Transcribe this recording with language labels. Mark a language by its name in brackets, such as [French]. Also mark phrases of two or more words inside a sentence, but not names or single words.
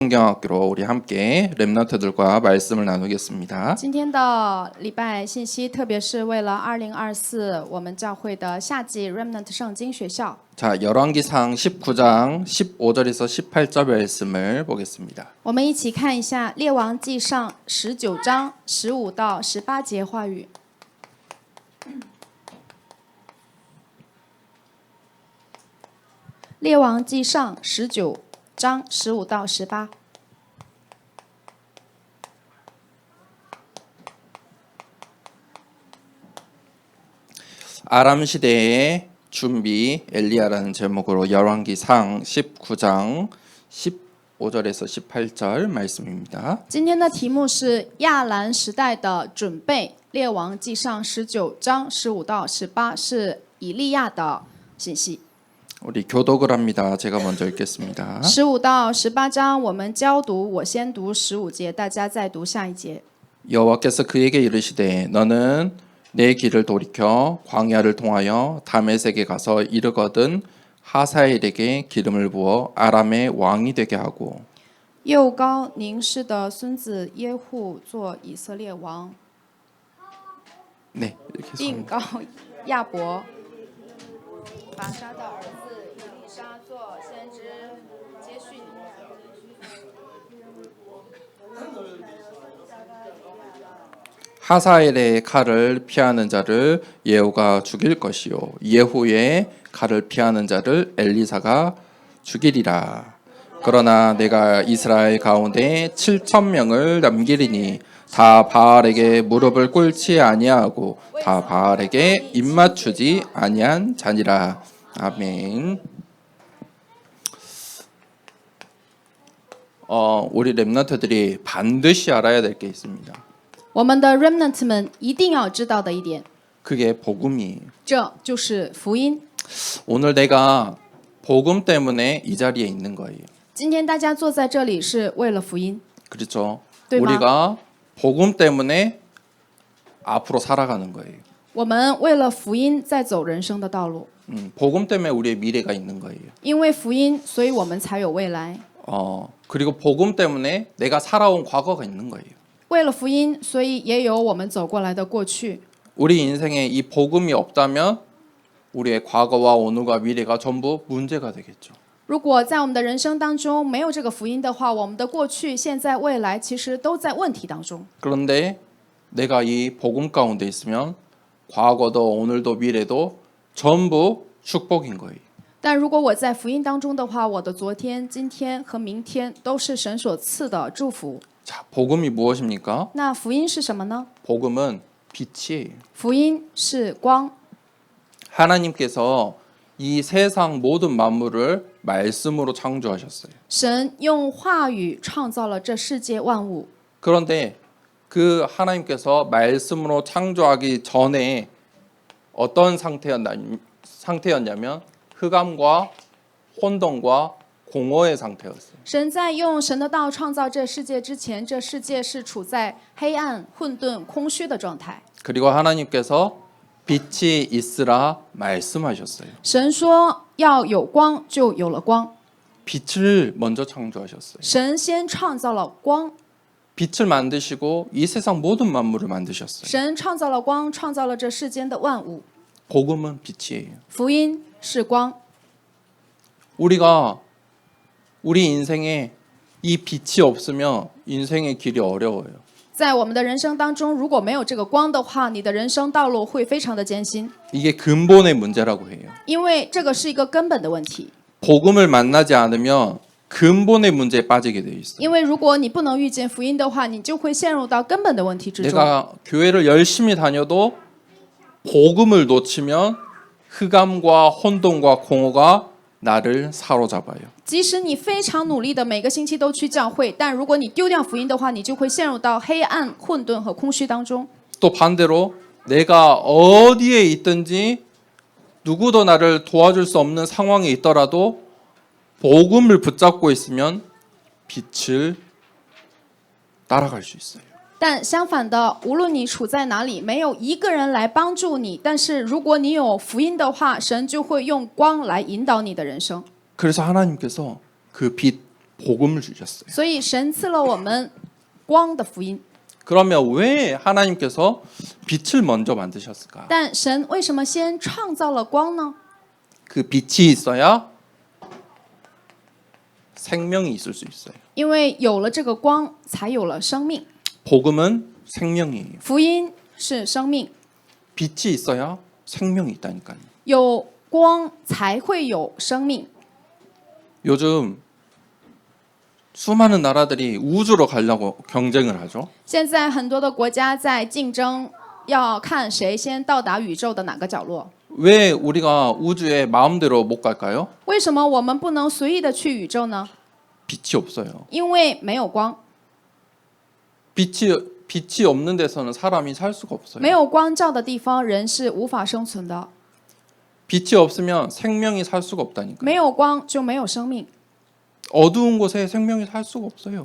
[Korean] 성경학교로 우리 함께 렘넌트들과 말씀을 나누겠습니다. [Chinese] 今天的礼拜信息，特别是为了2024我们教会的夏季 Remnant 圣经学校。 [Korean] 자, 열왕기상 19장 15절에서 18절 말씀을 보겠습니다. [Chinese] 我们一起看一下《列王纪上》19章15到18节话语。列王纪上19章15到18。 [Korean] 아람 시대의 준비 엘리야라는 제목으로 열왕기상 19장 15절에서 18절 말씀입니다. [Chinese] 今天的题目是亚兰时代的准备，《列王纪上》19章15到18是以利亚的信息。 [Korean] 우리 교독을 합니다. 제가 먼저 읽겠습니다. [Chinese] 15 到18章我们交读，我先读15节，大家再读下一节。 [Korean] 여호와께서 그에게 이르시되 너는 내 길을 돌이켜 광야를 통하여 다메섹에 가서 이르거든 하사엘에게 기름을 부어 아람의 왕이 되게 하고 [Chinese] 又高宁氏的孙子耶户做以色列王， [Korean] 네, 이렇게 [Chinese] 并高亚伯拔沙的儿子以利沙做先知，接续你。 [Korean] 하사엘의 칼을 피하는 자를 예후가 죽일 것이요 예후의 칼을 피하는 자를 엘리사가 죽이리라. 그러나 내가 이스라엘 가운데 7천 명을 남기리니 다 바알에게 무릎을 꿇지 아니하고 다 바알에게 입맞추지 아니한 자니라. 아멘. 우리 렘넌트들이 반드시 알아야 될 게 있습니다. [Chinese] 我们的 remnant 们一定要知道的一点， [Korean] 그게 복음이에요. [Chinese] 这就是福音。 [Korean] 오늘 내가 복음 때문에 이 자리에 있는 거예요. [Chinese] 今天大家坐在这里是为了福音， [Korean] 그렇죠? [Chinese] 对吗？ [Korean] 우리가 복음 때문에 앞으로 살아가는 거예요. [Chinese] 我们为了福音在走人生的道路， [Korean] 복음 때문에 우리의 미래가 있는 거예요. [Chinese] 因为福音，所以我们才有未来。 [Korean] 그리고 복음 때문에 내가 살아온 과거가 있는 거예요. [Chinese] 为了福音，所以也有我们走过来的过去。 [Korean] 우리 인생에 이 복음이 없다면 우리의 과거와 오늘과 미래가 전부 문제가 되겠죠. [Chinese] 如果在我们的人生当中没有这个福音的话，我们的过去、现在、未来其实都在问题当中。 [Korean] 그런데 내가 이 복음 가운데 있으면 과거도 오늘도 미래도 전부 축복인 거예요. [Chinese] 但如果我在福音当中的话，我的昨天、今天和明天都是神所赐的祝福。 [Korean] 자, 복음이 무엇입니까? [Chinese] 那福音是什么呢？ [Korean] 복음은 빛이에요. [Chinese] 福音是光， [Korean] 하나님께서 이 세상 모든 만물을 말씀으로 창조하셨어요. [Chinese] 神用话语创造了这世界万物。 [Korean] 그런데 그 하나님께서 말씀으로 창조하기 전에 어떤 상태였냐면 흑암과 혼돈과 공허의 상태였어요. [Chinese] 神在用神的道创造这世界之前，这世界是处在黑暗、混沌、空虚的状态。 [Korean] 그리고 하나님께서 빛이 있으라 말씀하셨어요. [Chinese] 神说要有光，就有了光。 [Korean] 빛을 먼저 창조하셨어요. [Chinese] 神先创造了光， [Korean] 빛을 만드시고 이 세상 모든 만물을 만드셨어요. [Chinese] 神创造了光，创造了这世间的万物。 [Korean] 복음은 빛이에요. [Chinese] 福音是光。 [Korean] 우리가 우리 인생에 이 빛이 없으면 인생의 길이 어려워요. [Chinese] 在我们的人生当中，如果没有这个光的话，你的人生道路会非常的艰辛， [Korean] 이게 근본의 문제라고 해요. [Chinese] 因为这个是一个根本的问题。 [Korean] 복음을 만나지 않으면 근본의 문제에 빠지게 돼 있어요. [Chinese] 因为如果你不能遇见福音的话，你就会陷入到根本的问题之中。 [Korean] 내가 교회를 열심히 다녀도 복음을 놓치면 흑암과 혼돈과 공허가 나를 사로잡아요. [Chinese] 即使你非常努力的每个星期都去教会，但如果你丢掉福音的话，你就会陷入到黑暗、混沌和空虚当中。 [Korean] 또 반대로 내가 어디에 있든지 누구도 나를 도와줄 수 없는 상황에 있더라도 복음을 붙잡고 있으면 빛을 따라갈 수 있어요. [Chinese] 但相反的，无论你处在哪里，没有一个人来帮助你。但是如果你有福音的话，神就会用光来引导你的人生。 [Korean] 그래서 하나님께서 그 빛 복음을 주셨어요. [Chinese] 所以神赐了我们光的福音。 [Korean] 그러면 왜 하나님께서 빛을 먼저 만드셨을까? [Chinese] 但神为什么先创造了光呢？ [Korean] 그 빛이 있어야 생명이 있을 수 있어요. [Chinese] 因为有了这个光，才有了生命。 [Korean] 복음은 생명이에요. [Chinese] 福音是生命， [Korean] 빛이 있어야 생명이 있다니까요. [Chinese] 有光才会有生命。 [Korean] 요즘 수많은 나라들이 우주로 가려고 경쟁을 하죠. [Chinese] 现在很多的国家在竞争，要看谁先到达宇宙的哪个角落。 [Korean] 왜 우리가 우주에 마음대로 못 갈까요? [Chinese] 为什么我们不能随意的去宇宙呢？ [Korean] 빛이 없어요. [Chinese] 因为没有光， [Korean] 빛이 없는 데서는 사람이 살 수가 없어요. [Chinese] 没有光照的地方，人是无法生存的。 [Korean] 빛이 없으면 생명이 살 수가 없다니까. [Chinese] 没有光就没有生命， [Korean] 어두운 곳에 생명이 살 수가 없어요.